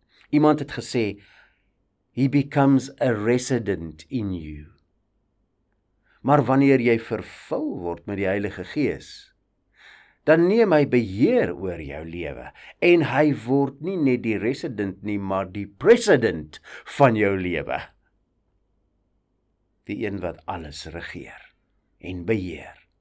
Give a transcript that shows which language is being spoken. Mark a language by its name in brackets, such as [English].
[Afrikaans] Iemand het gesê, [English] he becomes a resident in you. [Afrikaans] Maar wanneer jy vervul word met die Heilige Gees, dan neem hy beheer oor jou lewe, en hy word nie net die resident nie, maar die president van jou lewe. Die een wat alles regeer en beheer.